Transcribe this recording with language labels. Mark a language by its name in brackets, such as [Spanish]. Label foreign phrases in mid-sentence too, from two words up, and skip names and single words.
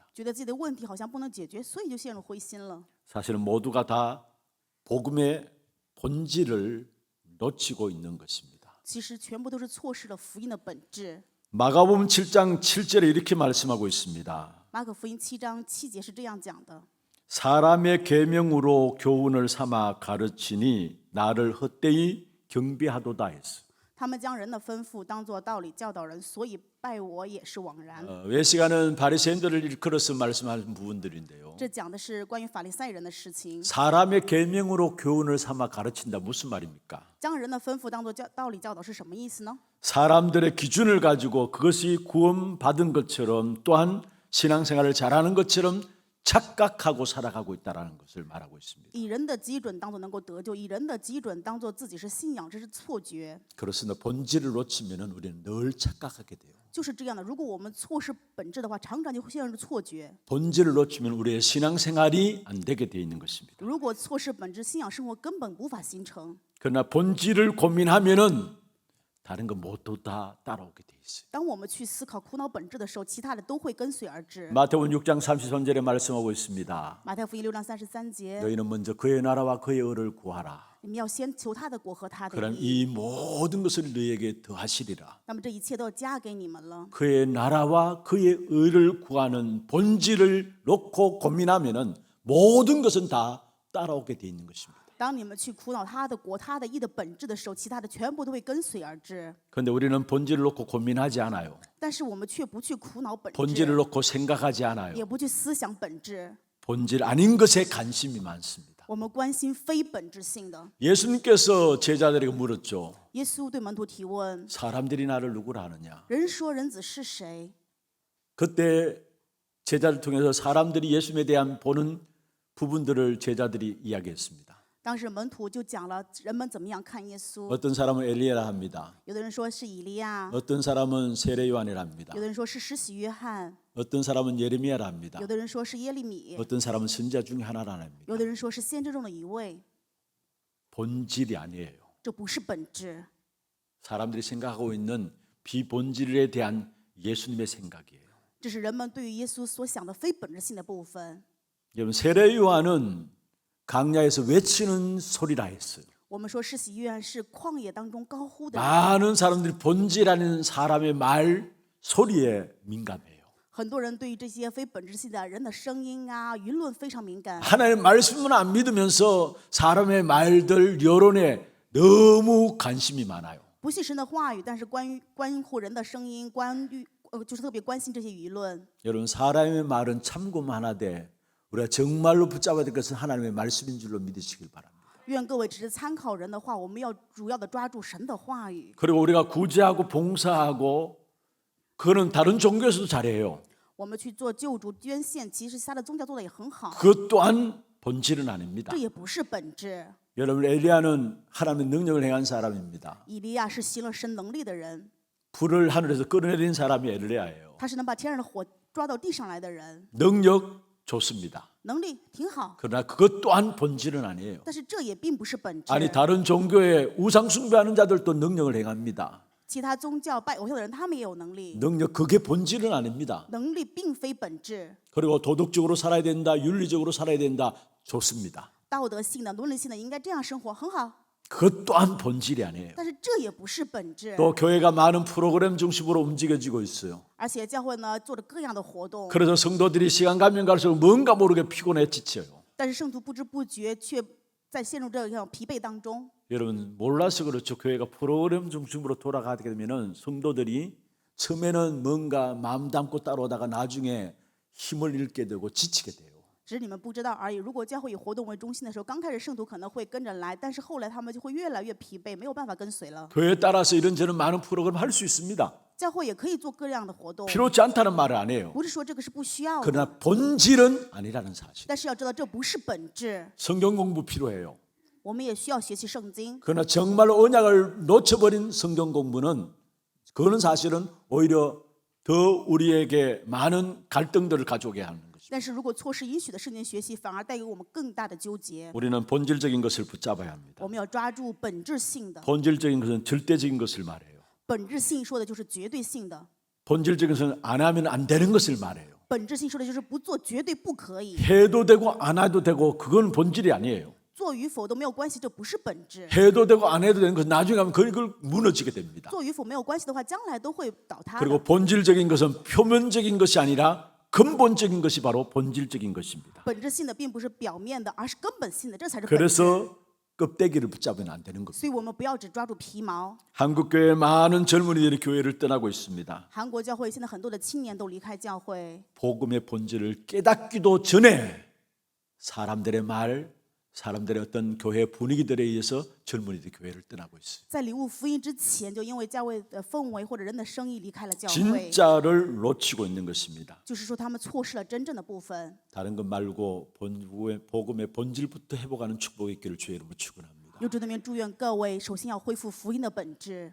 [Chinese] 觉得自己的问题好像不能解决，所以就陷入灰心了。 [Korean] 사실은 모두가 다 복음의 본질을 놓치고 있는 것입니다. [Chinese] 其实全部都是错失了福音的本质。 [Korean] 마가복음 7장 7절에 이렇게 말씀하고 있습니다. [Chinese] 马可福音7章7节是这样讲的： [Korean] 사람의 계명으로 교훈을 삼아 가르치니 나를 헛되이 경배하도다 했어. [Chinese] 他们将人的吩咐当作道理教导人，所以拜我也是枉然。 [Korean] 외시가는 바리새인들을 일컬어서 말씀하는 부분들인데요. [Chinese] 这讲的是关于法利赛人的事情。 [Korean] 사람의 계명으로 교훈을 삼아 가르친다 무슨 말입니까? [Chinese] 将人的吩咐当作道理教导是什么意思呢？ [Korean] 사람들의 기준을 가지고 그것이 구원받은 것처럼 또한 신앙생활을 잘하는 것처럼 착각하고 살아가고 있다는 것을 말하고 있습니다. [Chinese] 以人的基准当作能够得救，以人的基准当作自己是信仰，这是错觉。 [Korean] 그렇습니다. 본질을 놓치면 우리는 늘 착각하게 돼요. [Chinese] 就是这样的，如果我们错失本质的话，常常就会陷入错觉。 [Korean] 본질을 놓치면 우리의 신앙생활이 안 되게 되어 있는 것입니다. [Chinese] 如果错失本质，信仰生活根本无法形成。 [Korean] 그러나 본질을 고민하면은 다른 거 모두 다 따라오게 돼 있어요. [Chinese] 当我们去思考苦恼本质的时候，其他的都会跟随而至。 [Korean] 마태복음 6장 33절에 말씀하고 있습니다. [Chinese] 马太福音6章33节， [Korean] 너희는 먼저 그의 나라와 그의 의를 구하라. [Chinese] 你们要先求他的国和他的 [Korean] 그럼 [Chinese] 义， [Korean] 이 모든 것을 너희에게 더하시리라. [Chinese] 那么这一切都要加给你们了。 [Korean] 그의 나라와 그의 의를 구하는 본질을 놓고 고민하면은 모든 것은 다 따라오게 돼 있는 것입니다. [Chinese] 当你们去苦恼他的国、他的义的本质的时候，其他的全部都会跟随而至。 [Korean] 그런데 우리는 본질을 놓고 고민하지 않아요. [Chinese] 但是我们却不去苦恼本 [Korean] 본질을 [Chinese] 质， [Korean] 놓고 생각하지 않아요. [Chinese] 也不去思想本质， [Korean] 본질 아닌 것에 관심이 많습니다. [Chinese] 我们关心非本质性的。 [Korean] 예수님께서 제자들에게 물었죠. [Chinese] 耶稣对门徒提问： [Korean] 사람들이 나를 누구라 하느냐? [Chinese] 人说人子是谁？ [Korean] 그때 제자를 통해서 사람들이 예수님에 대한 보는 부분들을 제자들이 이야기했습니다. [Chinese] 当时门徒就讲了人们怎么样看耶稣。 [Korean] 어떤 사람은 엘리야라 합니다. [Chinese] 有的人说是以利亚， [Korean] 어떤 사람은 세례 요한이라 합니다. [Chinese] 有的人说是施洗约翰， [Korean] 어떤 사람은 예레미야라 합니다. [Chinese] 有的人说是耶利米， [Korean] 어떤 사람은 선지자 중에 하나라 합니다. [Chinese] 有的人说是先知中的一位。 [Korean] 본질이 아니에요. [Chinese] 这不是本质， [Korean] 사람들이 생각하고 있는 비본질에 대한 예수님의 생각이에요. [Chinese] 这是人们对于耶稣所想的非本质性的部分。 [Korean] 여러분 세례 요한은 강야에서 외치는 소리라 했어요. [Chinese] 我们说施洗约翰是旷野当中高呼的人， [Korean] 많은 사람들이 본질하는 사람의 말 소리에 민감해요. [Chinese] 很多人对于这些非本质性的人的声音啊、舆论非常敏感。 [Korean] 하나님의 말씀은 안 믿으면서 사람의 말들 여론에 너무 관심이 많아요. [Chinese] 不信神的话语，但是关乎人的声音，就是特别关心这些舆论。 [Korean] 여러분 사람의 말은 참고만 하되 우리가 정말로 붙잡아야 될 것은 하나님의 말씀인 줄로 믿으시길 바랍니다. [Chinese] 愿各位只是参考人的话，我们要主要的抓住神的话语。 [Korean] 그리고 우리가 구제하고 봉사하고 그거는 다른 종교에서도 잘해요. [Chinese] 我们去做救助捐献，其实其他的宗教做的也很好， [Korean] 그것 또한 본질은 아닙니다. [Chinese] 这也不是本质。 [Korean] 여러분 엘리야는 하나님의 능력을 행한 사람입니다. [Chinese] 以利亚是行了神能力的人， [Korean] 불을 하늘에서 끌어내린 사람이 엘리야예요. [Chinese] 他是能把天上的火抓到地上来的人， [Korean] 능력 좋습니다. [Chinese] 能力挺好。 [Korean] 그러나 그것 또한 본질은 아니에요. [Chinese] 但是这也并不是本质。 [Korean] 아니 다른 종교에 우상 숭배하는 자들도 능력을 행합니다. [Chinese] 其他宗教拜偶像的人，他们也有能力， [Korean] 능력 그게 본질은 아닙니다. [Chinese] 能力并非本质。 [Korean] 그리고 도덕적으로 살아야 된다, 윤리적으로 살아야 된다, 좋습니다. [Chinese] 道德性的、伦理性的应该这样生活，很好。 [Korean] 그것 또한 본질이 아니에요. [Chinese] 但是这也不是本质。 [Korean] 또 교회가 많은 프로그램 중심으로 움직여지고 있어요. [Chinese] 而且教会呢做着各样的活动， [Korean] 그래서 성도들이 시간 가면 갈수록 뭔가 모르게 피곤해 지쳐요. [Chinese] 但是圣徒不知不觉却在陷入这样疲惫当中。 [Korean] 여러분 몰라서 그렇죠. 교회가 프로그램 중심으로 돌아가게 되면은 성도들이 처음에는 뭔가 마음 담고 따라오다가 나중에 힘을 잃게 되고 지치게 돼요. [Chinese] 只是你们不知道而已。如果教会以活动为中心的时候，刚开始圣徒可能会跟着来，但是后来他们就会越来越疲惫，没有办法跟随了。 [Korean] 교회에 따라서 이런저런 많은 프로그램 할 수 있습니다. [Chinese] 教会也可以做各样的活动， [Korean] 필요치 않다는 말을 안 해요. [Chinese] 不是说这个是不需要的， [Korean] 그러나 본질은 아니라는 사실. [Chinese] 但是要知道这不是本质。 [Korean] 성경 공부 필요해요. [Chinese] 我们也需要学习圣经， [Korean] 그러나 정말로 언약을 놓쳐버린 성경 공부는 그거는 사실은 오히려 더 우리에게 많은 갈등들을 가져오게 하는 것입니다. [Chinese] 但是如果错失允许的圣经学习，反而带给我们更大的纠结。 [Korean] 우리는 본질적인 것을 붙잡아야 합니다. [Chinese] 我们要抓住本质性的， [Korean] 본질적인 것은 절대적인 것을 말해요. [Chinese] 本质性说的就是绝对性的， [Korean] 본질적인 것은 안 하면 안 되는 것을 말해요. [Chinese] 本质性说的就是不做绝对不可以， [Korean] 해도 되고 안 해도 되고 그건 본질이 아니에요. [Chinese] 做做与否都没有关系，这不是本质。 [Korean] 해도 되고 안 해도 되는 것은 나중에 가면 그걸 무너지게 됩니다. [Chinese] 做与否没有关系的话，将来都会倒塌 [Korean] 그리고 [Chinese] 的。 [Korean] 본질적인 것은 표면적인 것이 아니라 근본적인 것이 바로 본질적인 것입니다. [Chinese] 本质性的并不是表面的，而是根本性的，这才是本质。 [Korean] 그래서 껍데기를 붙잡으면 안 되는 겁니다. [Chinese] 所以我们不要只抓住皮毛。 [Korean] 한국 교회 많은 젊은이들이 교회를 떠나고 있습니다. [Chinese] 韩国教会现在很多的青年都离开教会， [Korean] 복음의 본질을 깨닫기도 전에 사람들의 말, 사람들의 어떤 교회 분위기들에 의해서 젊은이들이 교회를 떠나고 있어요. [Chinese] 在领悟福音之前，就因为教会的氛围或者人的生意离开了教会， [Korean] 진짜를 놓치고 있는 것입니다. [Chinese] 就是说他们错失了真正的部分。 [Korean] 다른 것 말고 복음의 본질부터 회복하는 축복이 있기를 주의 이름으로 축원합니다. [Chinese] 由主的名祝愿各位，首先要恢复福音的本质。